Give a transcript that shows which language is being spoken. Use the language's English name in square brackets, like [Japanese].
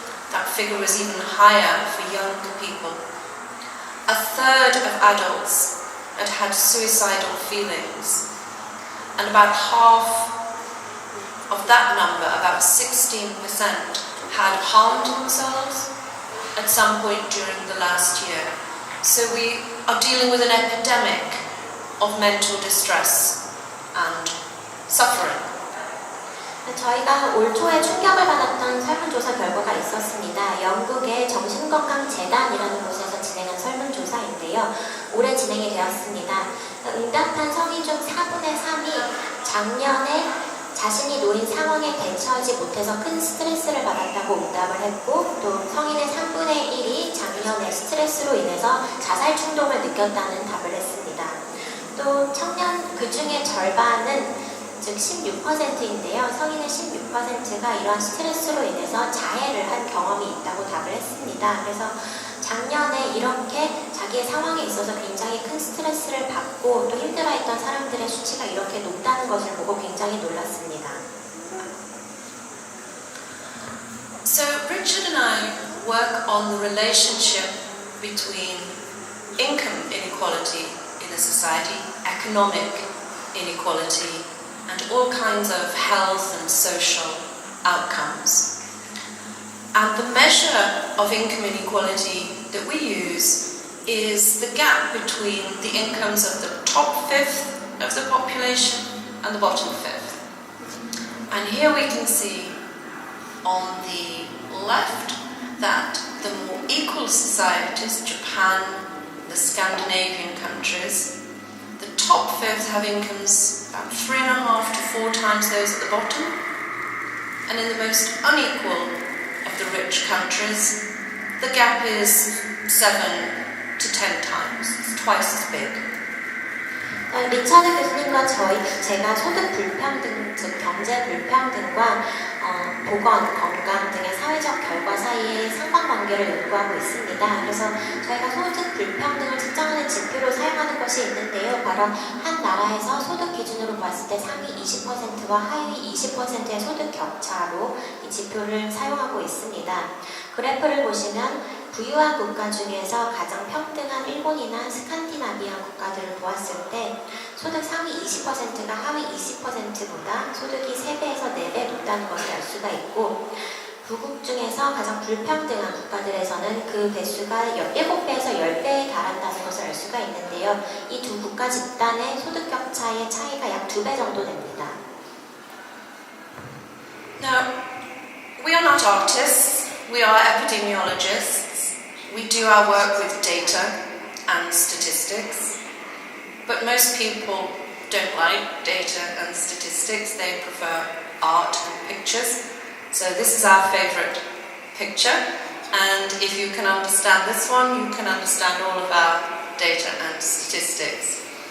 [English] That figure was even higher for young people. 1/3 of adults had suicidal feelings, and about half of that number, about 16%, had harmed themselves at some point during the last year. So we are dealing with an epidemic of mental distress and suffering. [Korean] 저희가 올 초에 충격을 받았던 설문조사 결과가 있었습니다. 영국의 정신건강재단이라는 곳에서 진행한 설문조사인데요. 올해 진행이 되었습니다. 응답한 성인 중 4분의 3이 작년에 자신이 놓인 상황에 대처하지 못해서 큰 스트레스를 받았다고 응답을 했고, 또 성인의 3분의 1이 작년에 스트레스로 인해서 자살 충동을 느꼈다는 답을 했습니다. 또 청년 그 중에 절반은 즉 16%인데요. 성인의 16%가 이러한 스트레스로 인해서 자해를 한 경험이 있다고 답을 했습니다. 그래서 작년에 이렇게 자기의 상황에 있어서 굉장히 큰 스트레스를 받고 또 힘들어했던 사람들의 수치가 이렇게 높다는 것을 보고 굉장히 놀랐습니다. [English] So Richard and I work on the relationship between income inequality in a society, economic inequality, and all kinds of health and social outcomes. And the measure of income inequality that we use is the gap between the incomes of the top fifth of the population and the bottom fifth. And here we can see on the left that the more equal societies, Japan, the Scandinavian countries, the top fifth have incomes about 3.5 to 4 times those at the bottom, and in the most unequal of the rich countries, the gap is 7 to 10 times. It's twice as big. [Korean] 리처드 교수님과 제가 소득 불평등, 즉 경제 불평등과 보건, 건강 등의 사회적 결과 사이의 상관관계를 연구하고 있습니다. 그래서 저희가 소득 불평등을 측정하는 지표로 사용하는 것이 있는데요. 바로 한 나라에서 소득 기준으로 봤을 때 상위 20%와 하위 20%의 소득 격차로 이 지표를 사용하고 있습니다. 그래프를 보시면 부유한 국가 중에서 가장 평등한 일본이나 스칸디나비아 국가들을 보았을 때 소득 상위 20%가 하위 20%보다 소득이 3배에서 4배 높다는 것을 알 수가 있고, 부국 중에서 가장 불평등한 국가들에서는 그 배수가 7배에서 10배에 달한다는 것을 알 수가 있는데요. 이 두 국가 집단의 소득 격차의 차이가 약 2배 정도 됩니다. [English] Now, we are not artists, we are epidemiologists. We do our work with data and statistics, but most people don't like data and statistics. They prefer art and pictures. So this is our favorite picture, and if you can understand this one, you can understand all of our data and statistics.